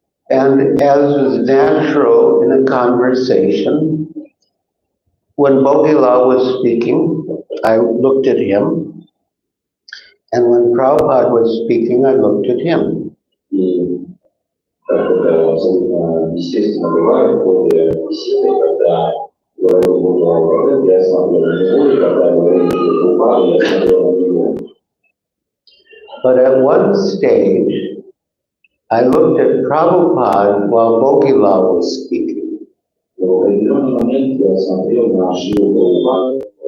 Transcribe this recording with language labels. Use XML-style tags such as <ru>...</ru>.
<en>And as was natural in a conversation, when Bhogila was speaking, I looked at him, and when Prabhupada was speaking, I looked at him.</en> <ru>Как это абсолютно естественно бывает в ходе беседы, когда говорил Бога, я смотрел на него, и когда говорил Бога, я смотрел на него.</ru> <en>But at one stage, I looked at Prabhupada while Bhogila was speaking.</en> <ru>В определенный момент я смотрел на Шрилу Прабхупаду.</ru>